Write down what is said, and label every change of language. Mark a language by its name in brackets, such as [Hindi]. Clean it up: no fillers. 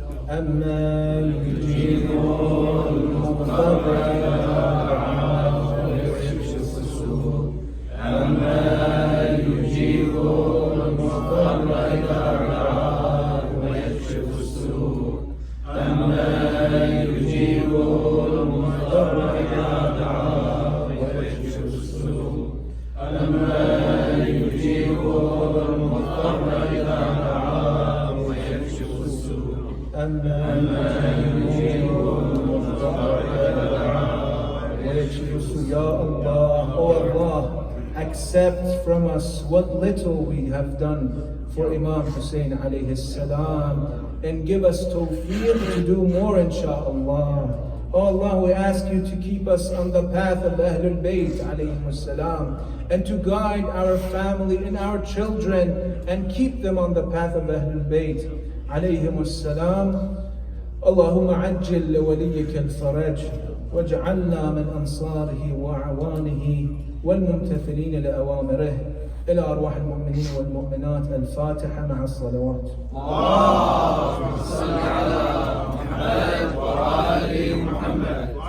[Arabic] أما يجيب المضطر أما يجيب المضطر إذا دعاه ويكشف السوء أما يجيب المضطر إذا دعاه ويكشف السوء أما يجيب المضطر إذا دعاه ويكشف السوء أما يجيب المضطر إذا دعاه ويكشف السوء. [English] Ya Allah, O Allah, accept from us what little we have done for Imam Hussein alayhi salam and give us tawfiq to do more insha'Allah. O Allah, we ask you to keep us on the path of Ahlul Bayt alayhi salam and to guide our family and our children and keep them on the path of Ahlul Bayt alayhi salam. [Arabic] Allahumma ajjil li waliyika al-faraj واجعلنا من أنصاره وأعوانه والممتثلين لأوامره. إلى أرواح المؤمنين والمؤمنات. الفاتحة مع الصلوات. اللهم صل على محمد وآل محمد.